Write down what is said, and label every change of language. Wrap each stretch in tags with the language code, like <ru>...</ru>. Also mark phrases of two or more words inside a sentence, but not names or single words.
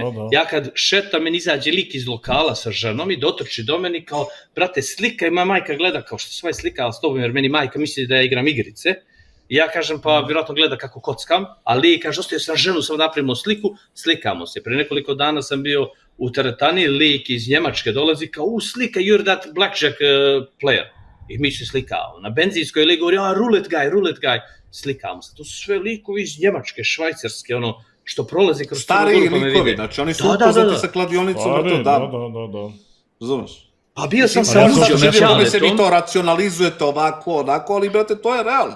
<sr>Ja kad šetam, meni izađe lik iz lokala sa ženom i dotrči do meni kao, brate, slika i moja majka gleda kao što se ovaj slikala s tobom, jer meni majka misli da ja igram igrice. I ja kažem, pa vjerojatno gleda kako kockam, ali kaže, ostavio sam ženu, samo napravimo sliku, slikamo se. Pre nekoliko dana sam bio u teretani, lik iz Njemačke dolazi kao, slika,</sr> <en>you're that blackjack player.</en> <sr>I mi se slikao. Na benzinskoj lik govori,</sr> <en>roulette guy,</en> <sr>slikamo se. To su sve likovi iz Njemačke, Švajcarske, ono, što prolazi kroz stariji likovi, znači oni su upoznati sa kladionicom, da. Razumeš? Pa bio sam sa uđom na Ćaletom. Vi to racionalizujete ovako, onako, ali brate, to je realno.</sr>